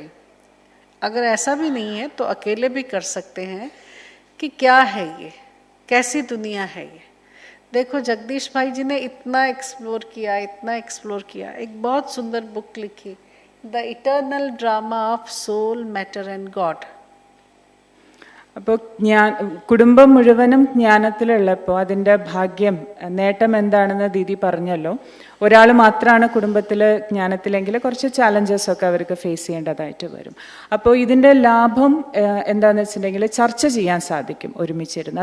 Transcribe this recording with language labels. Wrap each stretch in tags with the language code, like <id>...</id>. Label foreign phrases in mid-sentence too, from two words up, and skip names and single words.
<hi>अगर ऐसा भी नहीं है तो अकेले भी कर सकते हैं कि क्या है ये, कैसी दुनिया है ये. देखो जगदीश भाई जी ने इतना एक्सप्लोर किया. एक बहुत सुंदर बुक लिखी, द इटर्नल ड्रामा ऑफ सोल मैटर एंड गॉड.</hi> <ml>അപ്പോൾ കുടുംബം മുഴുവനും ജ്ഞാനത്തിലുള്ളപ്പോൾ അതിൻ്റെ ഭാഗ്യം നേട്ടം എന്താണെന്ന് ദീദി പറഞ്ഞല്ലോ. ഒരാൾ മാത്രമാണ് കുടുംബത്തിൽ ജ്ഞാനത്തിലെങ്കിൽ കുറച്ച് ചാലഞ്ചസൊക്കെ അവർക്ക് ഫേസ് ചെയ്യേണ്ടതായിട്ട് വരും. അപ്പോൾ ഇതിൻ്റെ ലാഭം എന്താണെന്ന് വെച്ചിട്ടുണ്ടെങ്കിൽ ചർച്ച ചെയ്യാൻ സാധിക്കും ഒരുമിച്ചിരുന്ന്.</ml>